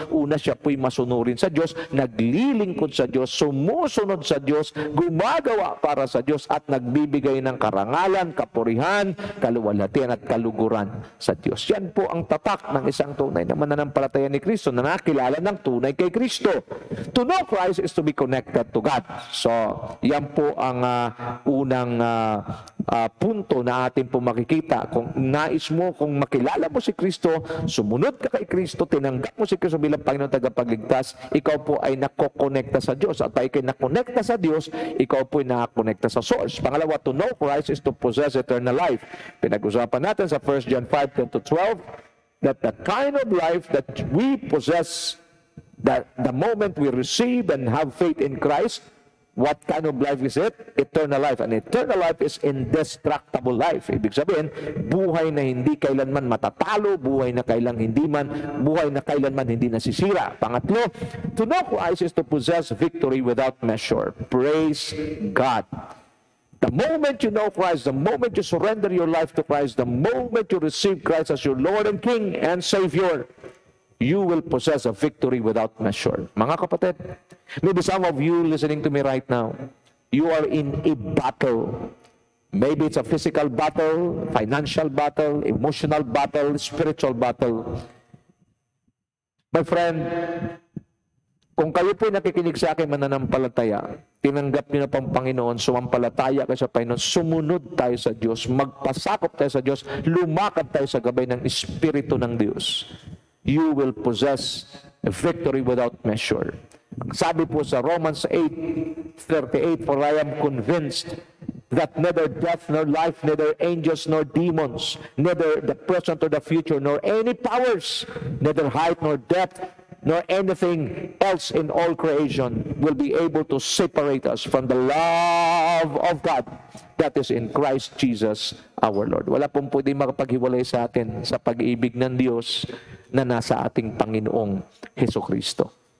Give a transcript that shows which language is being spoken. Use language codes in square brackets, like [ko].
[tl] Una, siya po'y masunurin sa Diyos, naglilingkod sa Diyos, sumusunod sa Diyos, gumagawa para sa Diyos, at nagbibigay ng karangalan, kapurihan, kaluwalhatian at kaluguran sa Diyos. Yan po ang tatak ng isang tunay na mananampalataya ni Kristo, na nakilala ng tunay kay Kristo. [en] To know Christ is to be connected to God. [tl] So, yan po ang unang punto na atin po makikita. Kung nais mo, kung makilala mo si Kristo, sumunod ka kay Kristo, tinanggap mo si Kristo bilang Panginoon tagapagligtas, ikaw po ay nakokonekta sa Diyos. At tayo kayo nakonekta sa Diyos, ikaw po ay nakakonekta sa source. Pangalawa, [en] to know Christ is to possess eternal life. [tl] Pinag-usapan natin sa [en] 1 John 5:10-12 that the kind of life that we possess, that the moment we receive and have faith in Christ, what kind of life is it? Eternal life. And eternal life is indestructible life. [tl] Ibig sabihin, buhay na hindi kailanman matatalo, buhay na kailanman hindi nasisira. Pangatlo, [en] to know Christ is to possess victory without measure. Praise God. The moment you know Christ, the moment you surrender your life to Christ, the moment you receive Christ as your Lord and King and Savior, you will possess a victory without measure. [tl] Mga kapatid, [en] maybe some of you listening to me right now, you are in a battle. Maybe it's a physical battle, financial battle, emotional battle, spiritual battle. My friend, [tl] kung kayo po nakikinig sa akin mananampalataya, tinanggap niyo na pang Panginoon, sumampalataya kayo sa Panginoon, sumunod tayo sa Diyos, magpasakop tayo sa Diyos, lumakad tayo sa gabay ng Espiritu ng Diyos, [en] you will possess a victory without measure. [tl] Sabi po sa [en] Romans 8:38, for I am convinced that neither death nor life, neither angels nor demons, neither the present or the future, nor any powers, neither height nor depth, nor anything else in all creation will be able to separate us from the love of God that is in Christ Jesus our Lord. [tl] Wala pong pwede makapaghiwalay sa atin sa pag-ibig ng Diyos na nasa ating Panginoong Hesukristo.